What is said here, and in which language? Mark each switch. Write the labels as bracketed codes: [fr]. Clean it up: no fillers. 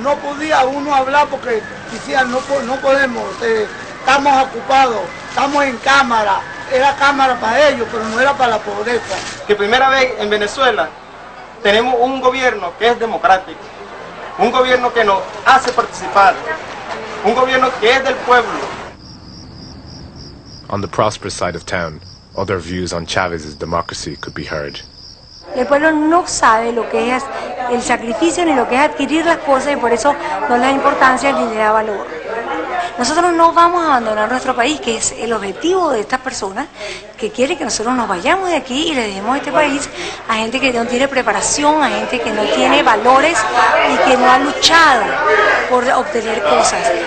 [es] No podía uno hablar porque decían, no podemos, estamos ocupados, estamos en cámara. Era cámara para ellos, pero no era para la pobreza. Que primera vez en Venezuela tenemos un gobierno que es democrático, un gobierno que nos hace participar, un gobierno que es del pueblo. [en] On the prosperous side of town, other views on Chávez's democracy could be heard. [es] El pueblo no sabe lo que es el sacrificio ni lo que es adquirir las cosas y por eso no le da importancia ni le da valor. Nosotros no vamos a abandonar nuestro país, que es el objetivo de estas personas que quieren que nosotros nos vayamos de aquí y le dejemos este país a gente que no tiene preparación, a gente que no tiene valores y que no ha luchado por obtener cosas.